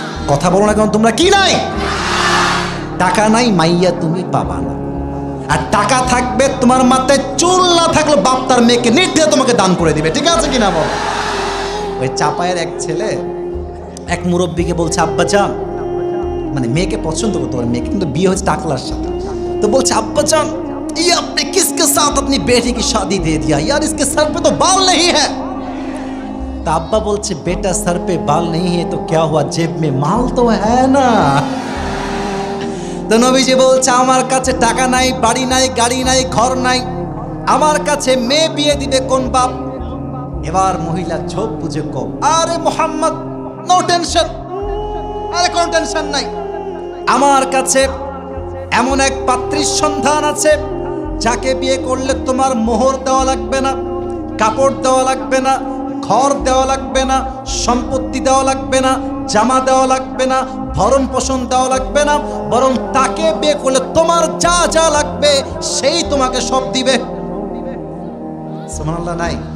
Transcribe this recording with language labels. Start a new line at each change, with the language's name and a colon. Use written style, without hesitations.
Bangla: কথা বলো না কেন তোমরা, কি নাই? টাকা নাই, মাইয়া তুমি পাবা না। আর টাকা থাকবে, তোমার মাথায় চুল না থাকলে বাপ তার মেয়েকে নির্দ্বিধায় তোমাকে দান করে দিবে, ঠিক আছে কিনা বল? ওই চাপায়ের এক ছেলে এক মুরব্বীকে বলছে আব্বাজান, মানে মেয়েকে পছন্দ করতে পারে, মেয়েকে কিন্তু বিয়ে হয়েছে টাকলার সাথে। তো বলছে আব্বাজান
Hindi: ये आपने किसके साथ अपनी बेटी की शादी दे दिया यार, इसके सर पे तो बाल नहीं है। तो अब्बा बोलছে बेटा सर पे बाल नहीं है तो क्या हुआ, जेब में माल तो है ना।
Bangla: তো নবীজি বলছে আমার কাছে টাকা নাই, বাড়ি নাই, গাড়ি নাই, ঘর নাই, আমার কাছে মেয়ে বিয়ে দিবে কোন বাপ? এবার মহিলা ঝোপ বুঝে কও, আরে মোহাম্মদ নো টেনশন, আরে কোনো টেনশন নাই, আমার কাছে এমন এক পাত্রীর সন্ধান আছে যাকে বিয়ে করলে তোমার মোহর দেওয়া লাগবে না, কাপড় দেওয়া লাগবে না, ঘর দেওয়া লাগবে না, সম্পত্তি দেওয়া লাগবে না, জামা দেওয়া লাগবে না, ভরণ পোষণ দেওয়া লাগবে না, বরং তাকে বিয়ে করলে তোমার যা যা লাগবে সেই তোমাকে সব দিবে। সুবহানাল্লাহ নাই?